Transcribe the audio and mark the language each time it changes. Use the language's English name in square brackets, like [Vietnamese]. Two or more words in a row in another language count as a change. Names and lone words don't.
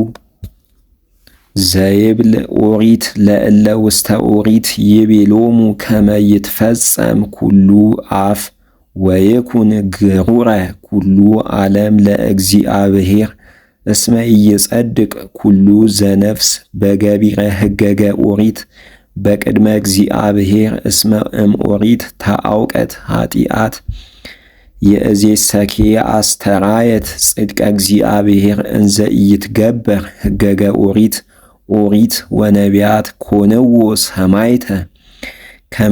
[Geez] ዘይብል ኦሪት ለእለ ውስተ ኦሪት ይቤሎሙ ከመ ይትፈጸም ኩሉ አፍ ወይኩን ግሩረ ኩሉ ዓለም ለእግዚአብሔር እስመ ኢይጸድቅ ኩሉ ዘነፍስ በገቢረ ሕገገ ኦሪት በቅድመ እግዚአብሔር እስመ እምኦሪት ተአውቀት ኃጢአት የእዜሰኬ አስተራየት ጽድቀ እግዚአብሔር እንዘ ኢይትገበር ሕገገ ኦሪት ኦሪት ወነቢያት ኮነዎ ሰማዕተ ከመ